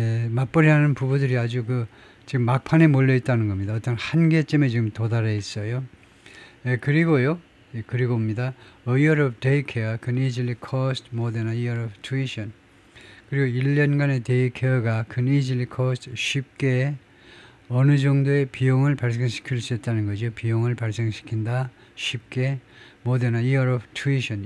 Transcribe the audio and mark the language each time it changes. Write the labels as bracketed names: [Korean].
[Korean] 맞벌이하는 부부들이 아주 지금 막판에 몰려 있다는 겁니다. 어떤 한계점에 지금 도달해 있어요. 그리고요, 그리고입니다. [English] A year of daycare can easily cost more than a year of tuition. [Korean] 그리고 1년간의 데이케어가 [English] can easily cost [Korean] 쉽게 어느 정도의 비용을 발생시킬 수 있다는 거죠. 비용을 발생시킨다. 쉽게 [English] more than a year of tuition.